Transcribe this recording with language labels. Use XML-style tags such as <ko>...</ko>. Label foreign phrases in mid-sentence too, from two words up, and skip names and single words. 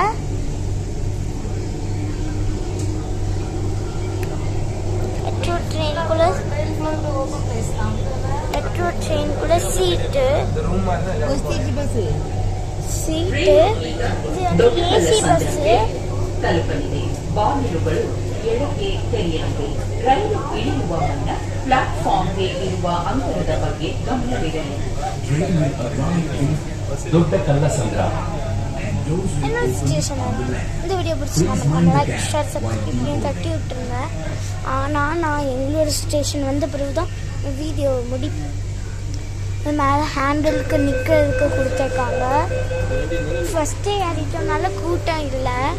<ta>மெட்ரோ ட்ரெயினுக்குள்ள சீட்டு இது வந்து</ta> <en>AC bus.</en> <kn>ಎಡಕ್ಕೆ ತೆರೆಯಲಿದೆ. ರೈಲು ಇಳಿಯುವ ಮುನ್ನ ಪ್ಲಾಟ್ಫಾರ್ಮ್ಗೆ ಇರುವ ಅಂತರದ ಬಗ್ಗೆ ಗಮನವಿರಲಿ. ದೊಡ್ಡ ಕಲ್ಲಸಂದ್ರ</kn> <ta>என்ன ஸ்டேஷன். இந்த வீடியோ பிடிச்சிருந்தா</ta> <en>like share subscribe</en> <ta>தட்டி விட்டுருங்க. ஆனால் நான் எங்களோட ஸ்டேஷன் வந்த பிறகு தான் வீடியோ மேலே ஹேண்டிலுக்கு நிற்கிறதுக்கு கொடுத்துருக்காங்க. ஃபஸ்ட்டே ஏறிட்டோம்னால கூட்டம் இல்லை.</ta>